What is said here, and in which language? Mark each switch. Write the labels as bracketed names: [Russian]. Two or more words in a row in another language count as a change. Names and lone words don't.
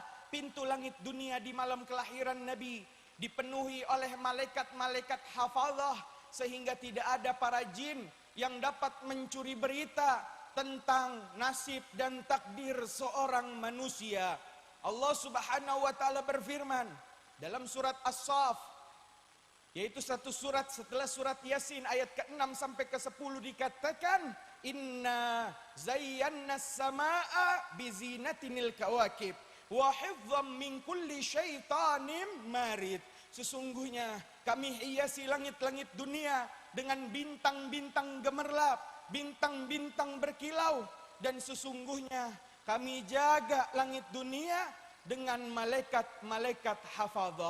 [Indonesian] Pintu langit dunia di malam kelahiran Nabi dipenuhi oleh malaikat-malaikat hafazah, sehingga tidak ada para jin yang dapat mencuri berita tentang nasib dan takdir seorang manusia. Allah [Arabic] Subhanahu wa taala [Indonesian] berfirman dalam surat As-Saff, yaitu satu surat setelah surat Yasin ayat ke-6 sampai ke-10 dikatakan, [Arabic] إنا زينا السماء بزينة الكواكب وحفظا من كل شيطان مارد. [Indonesian] Sesungguhnya kami hiasi langit-langit dunia dengan bintang-bintang gemerlap, bintang-bintang berkilau, dan sesungguhnya kami jaga langit dunia dengan malaikat-malaikat hafadzah.